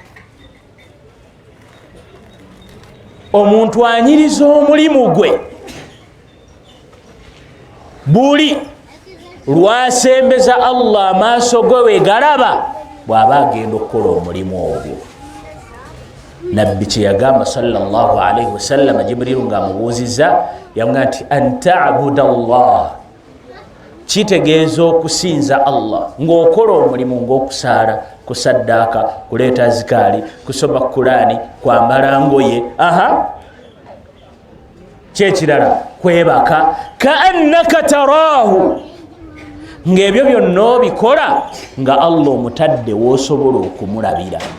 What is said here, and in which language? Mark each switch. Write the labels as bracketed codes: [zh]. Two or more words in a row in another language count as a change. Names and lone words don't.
[lg] Omuntu anyiriza omulimu gwe buli lwasembeza Allah amaaso ge we galaba bw'aba agenda okukola omulimu ogwo. Nabbi kye yagamba [ar] صلى الله عليه وسلم, [lg] Jibrilu ng'amubuuzizza yamugamba nti [ar] أن تعبد الله, [lg] kitegeeza okusinza Allah ng'okola omulimu ng'okusaala, kusaddaaka, kuleeta zikaali, kusoma Kurani, kwambala ngoye, kyekirala kwebaka, [ar] كأنك تراه, [lg] ng'ebyo byonna obikola nga Allah omutadde w'osobola okumulabira.